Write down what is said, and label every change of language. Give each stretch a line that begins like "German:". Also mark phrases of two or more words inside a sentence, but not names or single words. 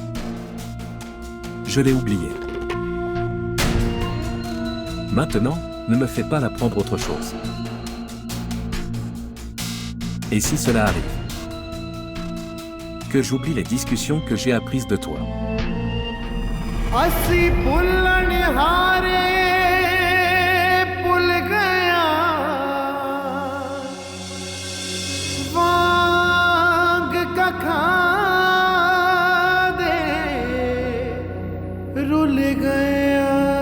French: Je l'ai oublié. Maintenant, ne me fais pas apprendre autre chose. Et si cela arrive? Que j'oublie les discussions que j'ai apprises de toi.
Punjabi: ਅਸੀਂ ਭੁੱਲਣ ਹਾਰੇ ਭੁੱਲ ਗਿਆ ਵਾਂਗ ਕੱਖਾਂ ਦੇ ਰੁੱਲ ਗਿਆ